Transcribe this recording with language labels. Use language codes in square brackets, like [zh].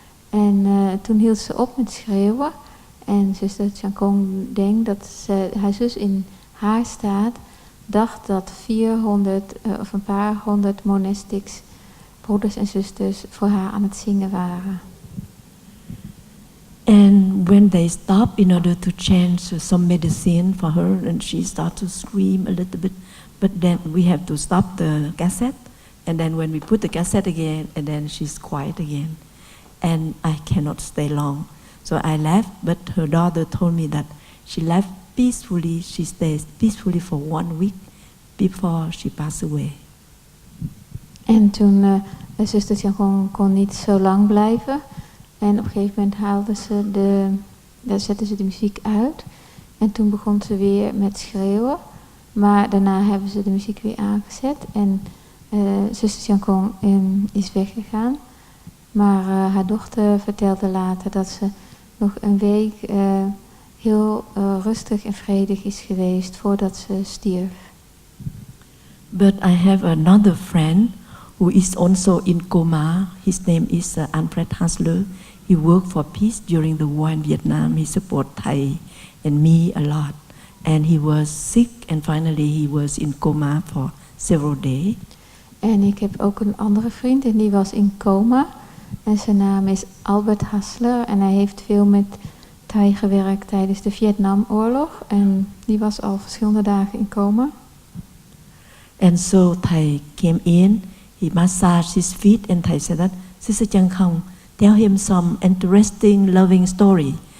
[nl] En toen hield ze op met schreeuwen. En zuster Chân Không denkt dat haar zus in haar staat dacht dat 400 of een paar honderd monastics, broeders en zusters, voor haar aan het zingen waren. [en] And when they stop in order to change some medicine for her, and she starts to scream a little bit, but then we have to stop the cassette, and then when we put the cassette again, and then she's quiet again, and I cannot stay long. So I left, but her daughter told me that she left peacefully, she stays peacefully for 1 week before she passed away. [nl] En toen zuster Chân Không kon niet zo lang blijven. En op een gegeven moment zetten ze de muziek uit. En toen begon ze weer met schreeuwen. Maar daarna hebben ze de muziek weer aangezet. En zuster Chân Không is weggegaan. Maar haar dochter vertelde later dat ze nog een week heel rustig en vredig is geweest voordat ze stierf. [en] But I have another friend who is also in coma. His name is Alfred Hasler. He worked for peace during the war in Vietnam. He supported Thai and me a lot. And he was sick and finally he was in coma for several days. [nl] En ik heb ook een andere vriend en die was in coma. En zijn naam is Albert Hasler en hij heeft veel met Thai gewerkt tijdens de Vietnamoorlog en die was al verschillende dagen in coma. [en] And so Thai came in, he massaged his feet, and Thai said that, Sister Chân Không, tell him some interesting, loving story.